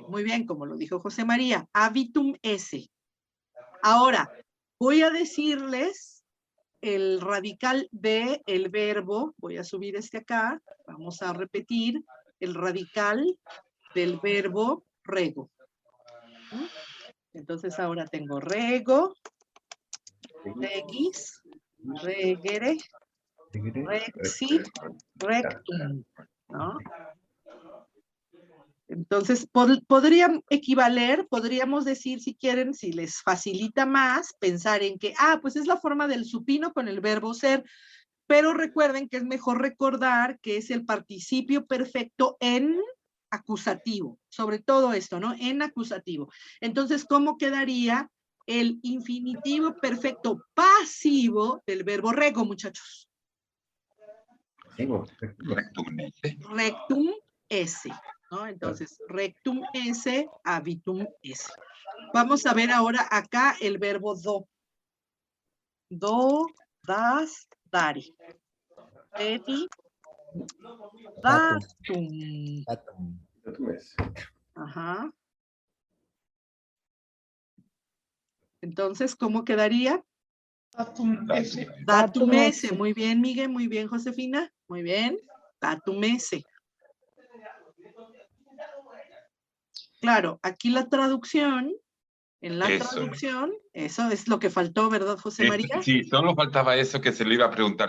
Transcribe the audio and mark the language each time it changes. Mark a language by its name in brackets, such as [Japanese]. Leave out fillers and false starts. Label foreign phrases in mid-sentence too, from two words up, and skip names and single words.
[Spanish] Muy bien, como lo dijo José María, [Latin] habitum esse. [Spanish] Ahora, voy a decirles el radical de el verbo, voy a subir acá, vamos a repetir el radical del verbo rego. Entonces ahora tengo rego, [Latin] regis, regere, rexi, rectum, [Spanish] ¿no? Entonces, podríamos decir, si quieren, si les facilita más, pensar en que, pues es la forma del supino con el verbo ser, pero recuerden que es mejor recordar que es el participio perfecto en acusativo, sobre todo esto, ¿no? En acusativo. Entonces, ¿cómo quedaría el infinitivo perfecto pasivo del verbo rego, muchachos? Rectum. [Latin] Rectum esse. [Spanish] ¿no? Entonces, [Latin] rectum esse, habitum esse. [Spanish] Vamos a ver ahora acá el verbo do. [Latin] Do, das, dari. Dedi, datum. Datum esse. [Spanish] Ajá. Entonces, ¿cómo quedaría? [Latin] Datum esse. Datum esse. [Spanish] Muy bien, Miguel. Muy bien, Josefina. Muy bien. [Latin] Datum esse. [Spanish] Claro, aquí la traducción, en la traducción, eso es lo que faltó, ¿verdad, José María? Sí, solo faltaba eso que se le iba a preguntar.